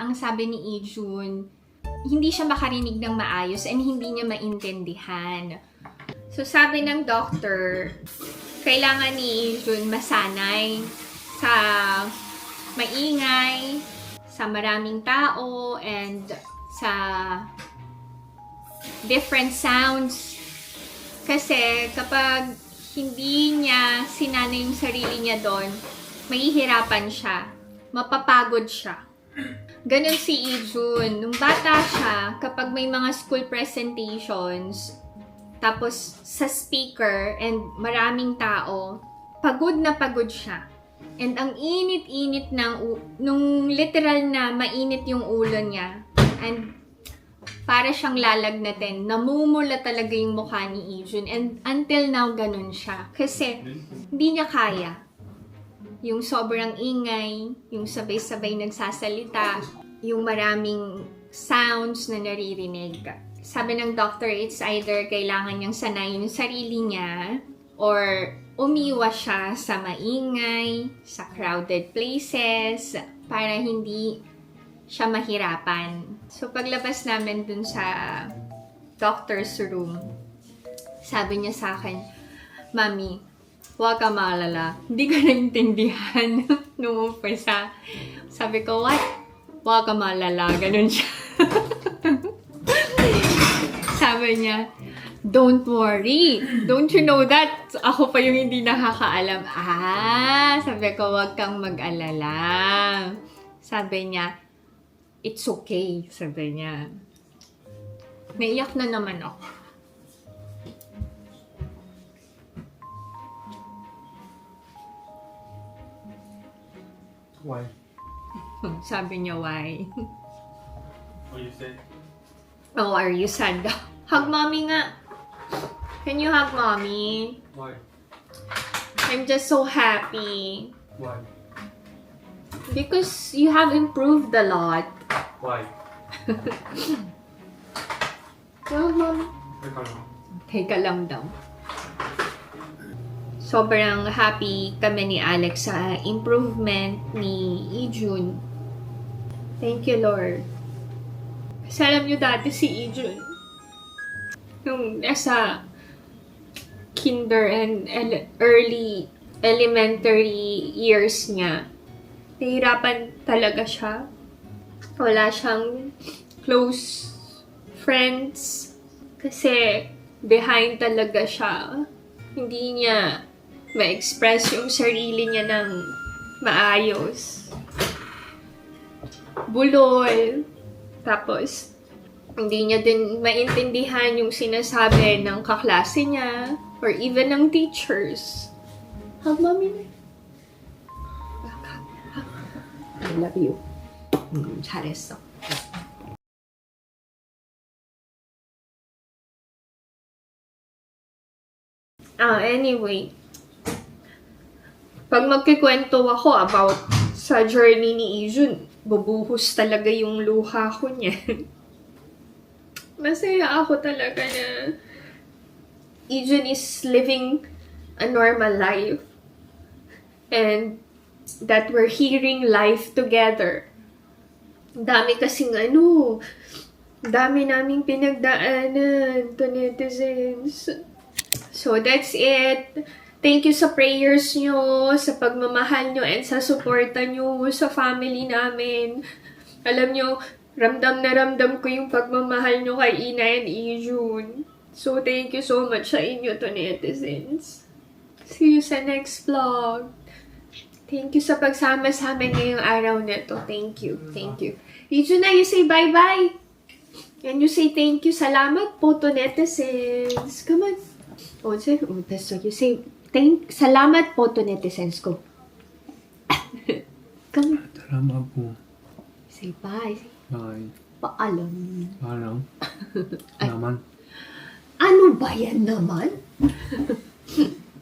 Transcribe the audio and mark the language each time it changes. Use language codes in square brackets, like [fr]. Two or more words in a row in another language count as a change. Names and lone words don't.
[tl] Ang sabi ni Ijun, hindi siya makarinig ng maayos and hindi niya maintindihan. So sabi ng doctor, kailangan ni Ijun masanay sa maingay, sa maraming tao, and sa [en] different sounds. [tl] Kasi kapag hindi niya sinanay yung sarili niya doon, mahihirapan siya, mapapagod siya. Ganon si Ijun. Nung bata siya, kapag may mga [en] school presentations, [tl] tapos sa speaker and maraming tao, pagod na pagod siya. And ang init-init nung literal na mainit yung ulo niya. And para siyang lalagnatin. Namumula talaga yung mukha ni Ijun. [en] And until now, [tl] ganun siya. Kasi hindi niya kaya. Yung sobrang ingay, yung sabay-sabay nagsasalita, yung maraming sounds na naririnig. Sabi ng doctor, [en] it's either [tl] kailangan niyang sanayin yung sarili niya or umiwas siya sa maingay, sa crowded places, para hindi siya mahirapan. So, paglabas namin dun sa [en] doctor's room, [tl] sabi niya sa akin, Mami, huwag ka maalala. Hindi ka naintindihan nung umpisa. Sabi ko, what? Huwag ka maalala. Ganun siya. Sabi niya, [en] don't worry. Don't you know that? [tl] Ako pa yung hindi nakakaalam. Sabi ko, huwag kang mag-alala. Sabi niya, [en] it's okay. [tl] Sabi niya. Naiyak na naman ako. [en] Why? Sabi niya, why? What you say? Oh, are you sad? Hug mommy nga. Can you hug mommy? Why? I'm just so happy. Why? Because you have improved a lot. Why? Well, mommy. [tl] Teka lang daw. Sobrang happy kami ni Alex sa improvement ni Ijun. [en] Thank you, Lord. [tl] Kasi alam nyo dati si Ijun, nung nasa kinder and [en] early elementary years [tl] niya, nahihirapan talaga siya. Wala siyang [en] close friends [tl] kasi behind talaga siya. Hindi niya ma-express yung sarili niya ng maayos. Bulol. Tapos, hindi niya din maintindihan yung sinasabi ng kaklase niya or even ng teachers. [en] Hug mommy. I love you. [ko] 잘했어. [tl] Anyway, pag magkikwento ako about sa journey ni Ijun, bubuhos talaga yung luha ko niya. Masaya ako talaga na Ijun [en] is living a normal life. And that we're hearing life together. [tl] Dami kasing dami naming pinagdaanan to netizens. [en] So that's it. Thank you [tl] sa prayers nyo, sa pagmamahal nyo, and sa suporta nyo sa family namin. Alam nyo, ramdam na ramdam ko yung pagmamahal nyo kay Ina and Ijun. [en] So thank you so much [tl] sa inyo [en] to netizens. See you [tl] sa next vlog. [en] Thank you [tl] sa pagsama sa amin ngayong araw na to. [en] Thank you. Thank you. Ijun na, you say bye-bye. And you say thank you. [tl] Salamat po [en] to netizens. Come on. So you say [tl] salamat po [en] to netizens ko. Come on. [tl] Salamat po. [en] Say bye. Bye. [tl] Paalam. Paalam. Naman. Ano ba yan naman?